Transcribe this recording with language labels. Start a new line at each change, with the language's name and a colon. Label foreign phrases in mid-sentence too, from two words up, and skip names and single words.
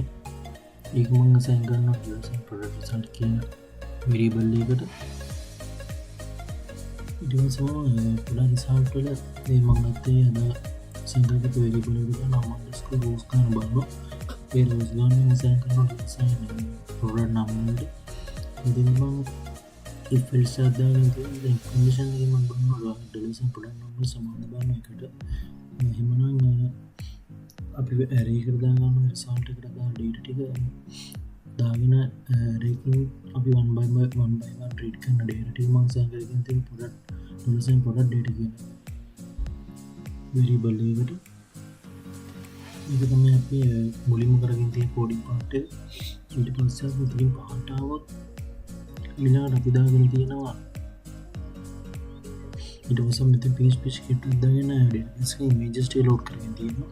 Sinhala: ඒක මම assign කරනවා
English: design product result
Sinhala: කියන variable එකට. ඊට පස්සේ
English: product result
Sinhala: වල මේ මම ගත්තේ අද සංගත variable එක නම
English: underscore rows
Sinhala: ගන්න බලනවා. ඒ rows ගන්න assign කරනවා
English: design product name
Sinhala: වලට. ඉතින් මම
English: if else
Sinhala: දාගෙන තියෙන information එක මම බලනවා
English: design product name
Sinhala: සමාන බලන එකට. එහෙමනම් අපි array එකට දාගන්න result එකට දාන data ටික දාගෙන array එකකින් අපි
English: one by one read
Sinhala: කරන data ටික මම assign කරගෙන තියෙන
English: product data
Sinhala: කියන variable එකට. ඒක තමයි අපි මුලින්ම කරගෙන තියෙන
English: coding part
Sinhala: එක. ඊට පස්සේ අපි ඉතින් පහට આવොත් ඊළඟට අපි දාගෙන තියෙනවා ඊට පස්සේ මෙතන
English: PHP script
Sinhala: එක දාගෙන database එකේ images ටික load කරගෙන තියෙනවා.